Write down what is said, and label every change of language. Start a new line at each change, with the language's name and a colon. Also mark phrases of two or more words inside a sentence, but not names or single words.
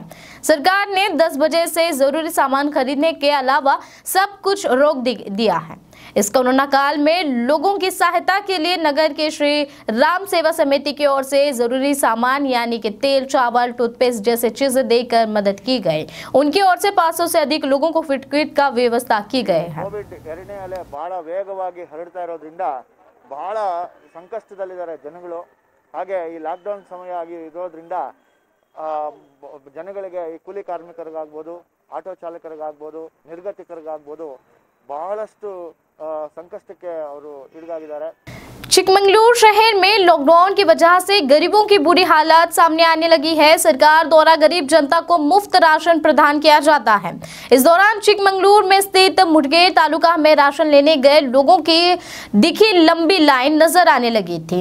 Hindi: सरकार ने 10 बजे से जरूरी सामान खरीदने के अलावा सब कुछ रोक दिया है। इस कोरोना काल में लोगों की सहायता के लिए नगर के श्री राम सेवा समिति की ओर से जरूरी सामान यानी कि तेल, चावल, टूथपेस्ट जैसे चीजें देकर मदद की गई। उनकी ओर से 500 से अधिक लोगों को फिट किट का व्यवस्था की गई है।
Kannada: ಕೋವಿಡ್ 2ನೇ ಅಲೆ ಬಹಳ ವೇಗವಾಗಿ ಹರಡ್ತಾ ಇರೋದ್ರಿಂದ ಬಹಳ ಸಂಕಷ್ಟದಲ್ಲಿದ್ದಾರೆ ಜನಗಳು. ಹಾಗೆ ಈ ಲಾಕ್ಡೌನ್ ಸಮಯ ಆಗಿ ಇರೋದ್ರಿಂದ ಜನಗಳಿಗೆ ಈ ಕೂಲಿ ಕಾರ್ಮಿಕರಿಗಾಗ್ಬೋದು, ಆಟೋ ಚಾಲಕರಿಗಾಗ್ಬೋದು, ನಿರ್ಗತಿಕರಿಗಾಗ್ಬೋದು ಬಹಳಷ್ಟು ಸಂಕಷ್ಟಕ್ಕೆ ಅವರು ಇಳಿದಾಗಿದ್ದಾರೆ.
Hindi: चिकमंगलूर शहर में लॉकडाउन की वजह से गरीबों की बुरी हालत सामने आने लगी है। सरकार द्वारा गरीब जनता को मुफ्त राशन प्रदान किया जाता है। इस दौरान चिकमंगलूर में स्थित मुठगेर तालुका में राशन लेने गए लोगों की दिखी लंबी लाइन नजर आने लगी थी।